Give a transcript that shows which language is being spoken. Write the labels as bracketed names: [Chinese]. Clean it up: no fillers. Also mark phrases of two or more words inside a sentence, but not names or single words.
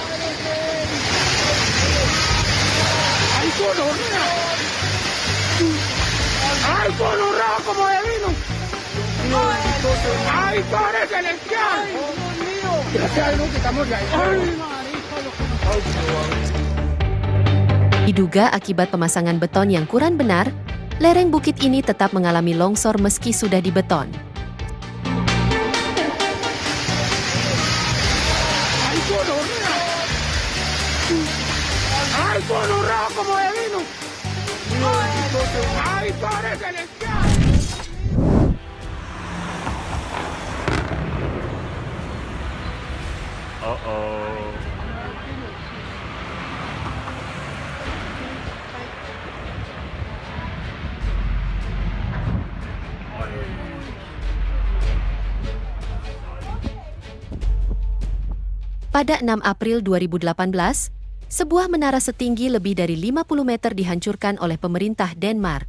[Spanish] ¡Ay, gonorrea! ¡Ay, gonorrea como de vino! ¡Ay, Padre celestial! Gracias a Dios que estamos ya. [Indonesian] Diduga akibat pemasangan beton yang kurang benar, lereng bukit ini tetap mengalami longsor meski sudah dibeton. [Spanish] ¡Ay, gonorrea como de vino! ¡Ay, Padre celestial! Uh-oh. [Indonesian] Pada 6 April 2018, sebuah menara setinggi lebih dari 50 meter dihancurkan oleh pemerintah Denmark.